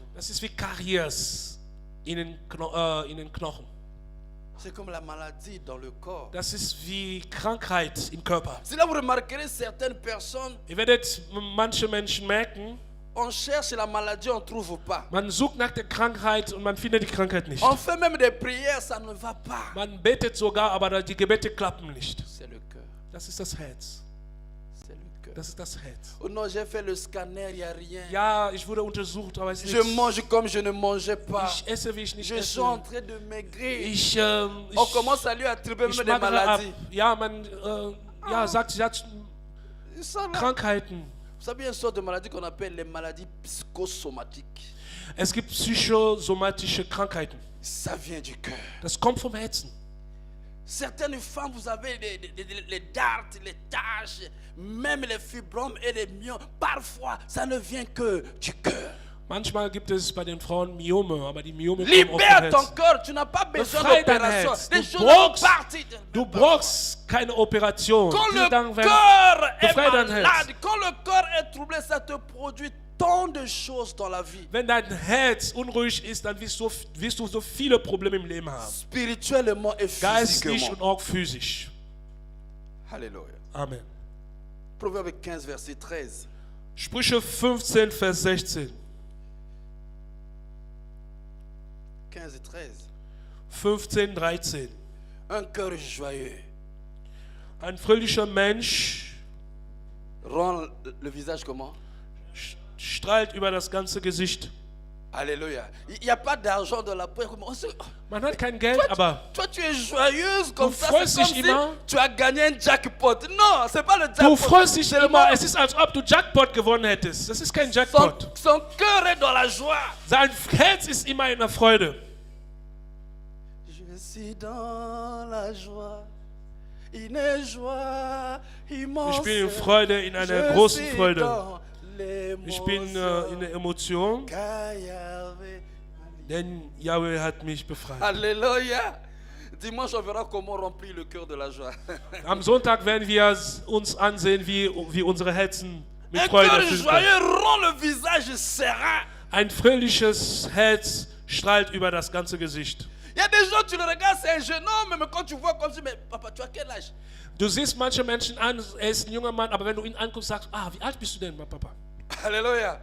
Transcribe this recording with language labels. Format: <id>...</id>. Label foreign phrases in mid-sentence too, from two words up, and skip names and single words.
<de>Das ist wie Karies in den Knochen.</de> <fr>C'est comme la maladie dans le corps.</fr> <de>Das ist wie Krankheit im Körper.</de> <fr>C'est là vous remarquerez certaines personnes,</fr> <de>Ihr werdet manche Menschen merken,</de> <fr>on cherche la maladie, on ne trouve pas.</fr> <de>man sucht nach der Krankheit und man findet die Krankheit nicht.</de> <fr>On fait même des prières, ça ne va pas.</fr> <de>Man betet sogar, aber die Gebete klappen nicht.</de> <fr>C'est le cœur.</fr> <de>Das ist das Herz.</de> <fr>C'est le cœur.</fr> <de>Das ist das Herz.</de> <fr>Oh non, j'ai fait le scanner, il n'y a rien.</fr> <de>Ja, ich wurde untersucht, aber es ist</de> <fr>Je mange comme je ne mangeais pas.</fr> <de>Ich esse, wie ich nicht</de> <fr>Je</fr> <de>esse.</de> <fr>suis en train de maigrir.</fr> <de>Ich</de> <fr>On commence à lui attribuer</fr> <de>ich</de> <fr>même des</fr> <de>magere ab.</de> <fr>maladies.</fr> <de>Ja, man sagt, sie hat</de> <fr>Ça, là.</fr> <de>Krankheiten.</de> <fr>Vous savez, il y a une sorte de maladie qu'on appelle les maladies psychosomatiques.</fr> <de>Es gibt psychosomatische Krankheiten.</de> <fr>Ça vient du cœur.</fr> <de>Das kommt vom Herzen.</de> <fr>Certaines femmes, vous avez les dartres, les taches, même les fibromes et les myomes. Parfois, ça ne vient que du cœur.</fr> <de>Manchmal gibt es bei den Frauen Myome, aber die Myome kommen aus dem</de> <fr>Libère ton</fr> <de>Herzen.</de> <fr>cœur, tu n'as pas besoin</fr> <de>Befreie dein</de> <fr>d'opération.</fr> <de>Herz.</de> <fr>Les</fr> <de>Du</de> <fr>choses</fr> <de>brauchst-</de> <fr>vont partir.</fr> <de>Du brauchst keine Operation.</de> <fr>Quand</fr> <de>Diese Sachen</de> <fr>le</fr> <de>werden</de> <fr>cœur est</fr> <de>befreit dein</de> <fr>malade,</fr> <de>Herz.</de> <fr>quand le cœur est troublé, ça te produit tant de choses dans la vie.</fr> <de>Wenn dein Herz unruhig ist, dann wirst du so viele Probleme im Leben haben.</de> <fr>Spirituellement et</fr> <de>Geistlich und</de> <fr>physiquement.</fr> <de>auch physisch.</de> <fr>Alléluia. Amen. Proverbe 15, verset 13.</fr> <de>Sprüche 15, Vers 16.</de> <fr>15 et 13.</fr> <de>15, 13.</de> <fr>Un cœur joyeux</fr> <de>Ein fröhlicher Mensch</de> <fr>rend le visage comment?</fr> <de>strahlt über das ganze Gesicht.</de> <fr>Alléluia. Il n'y a pas d'argent dans la poche.</fr> <de>Man hat kein Geld, aber</de> <fr>Toi, tu es joyeuse comme</fr> <de>Du</de> <fr>ça.</fr> <de>freust</de> <fr>C'est comme</fr> <de>dich</de> <fr>si</fr> <de>immer.</de> <fr>tu as gagné un jackpot. Non, c'est pas le</fr> <de>du</de> <fr>jackpot.</fr> <de>freust dich</de> <fr>C'est le</fr> <de>immer.</de> <fr>moment-</fr> <de>Es ist, als ob du Jackpot gewonnen hättest. Das ist kein</de> <fr>Son,</fr> <de>Jackpot.</de> <fr>son cœur est dans la joie.</fr> <de>Sein Herz ist immer in der Freude.</de> <fr>Je suis dans la joie. Une joie immense.</fr> <de>Ich bin in Freude, in einer</de> <fr>Je</fr> <de>großen</de> <fr>suis</fr> <de>Freude.</de> <fr>dans</fr> <de>Ich bin in der Emotion,</de> <fr>car Yahweh-</fr> <de>denn Yahweh hat mich befreit.</de> <fr>Alléluia. Dimanche, on verra comment remplir le cœur de la joie.</fr> <de>Am Sonntag werden wir uns ansehen, wie unsere Herzen mit</de> <fr>Un</fr> <de>Freude</de> <fr>cœur</fr> <de>erfüllt werden.</de> <fr>joyeux rend le visage serein.</fr> <de>Ein fröhliches Herz strahlt über das ganze Gesicht.</de> <fr>Il y a des gens, tu le regardes, c'est un jeune homme, mais quand tu vois comme ça, mais papa, tu as quel âge?</fr> <de>Du siehst manche Menschen an, er ist ein junger Mann, aber wenn du ihn anguckst, sagst du, wie alt bist du denn, mein Papa?</de> <fr>Alléluia.</fr>